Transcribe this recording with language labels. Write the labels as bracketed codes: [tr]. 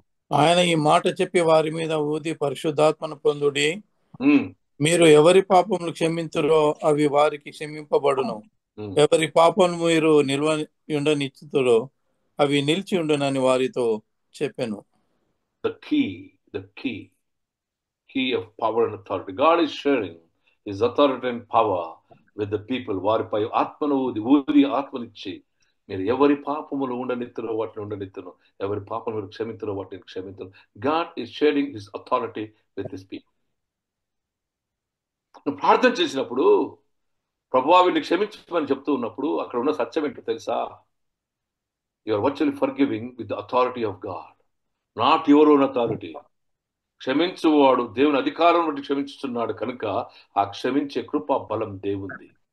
[te] ఆయన ఈ మాట చెప్పి వారి మీద ఊది పరిశుద్ధాత్మను పొందుడి. మీరు ఎవరి పాపములు క్షమించురో అవి వారికి క్షమింపబడును, ఎవరి పాపం మీరు ఉండనిచ్చుతురో అవి నిలిచి ఉండునని వారితో చెప్పెను. [en] The key of power and authority. God is sharing his authority and power with the people. [te] వారిపై ఆత్మను ఊది ఆత్మనిచ్చి మీరు ఎవరి పాపములు ఉండనిత్తురో వాటిని ఉండనిత్తును, ఎవరి పాపం మీరు క్షమించురో వాటిని క్షమించును. [en] God is sharing his authority with his people. [te] నువ్వు ప్రార్థన చేసినప్పుడు ప్రభువా వీడిని క్షమించమని చెప్తూ ఉన్నప్పుడు అక్కడ ఉన్న సత్యం ఏంటో తెలుసా? [en] You are virtually forgiving with the authority of God, not your own authority. [te] క్షమించువాడు దేవుని అధికారం బట్టి క్షమించుతున్నాడు కనుక ఆ క్షమించే కృప బలం దేవుంది.